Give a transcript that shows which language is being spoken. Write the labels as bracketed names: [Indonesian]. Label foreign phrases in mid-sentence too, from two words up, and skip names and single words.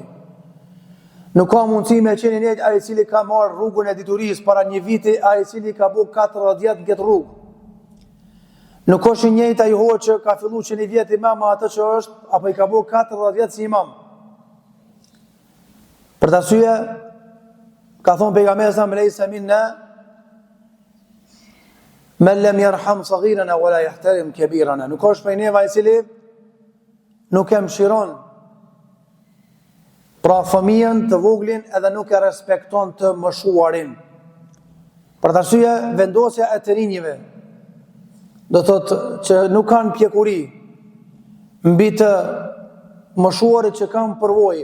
[Albanian] Nuk ka mundësi me qenë I njëjtë ai I cili ka marrë rrugën e diturisë para 1 viti, ai I cili ka bu 40 vjet në këtë rrugë. Nuk është I njëjtë ai hoqë që ka filluar që 1 vjet imam me atë që është apo I ka bu 40 vjet si imam. Për të arsye ka thonë pejgamberi [Arabic] صلى الله عليه وسلم, "من لم يرحم صغيرنا ولا يحترم كبيرنا." [Albanian] Nuk është prej neve I cili nuk e mëshiron pra fëmijën të voglin edhe nuk e respekton të moshuarin. Për të arsye vendosja e të rinjve do thotë që nuk kanë pjekuri mbi të moshuarit që kanë përvojë.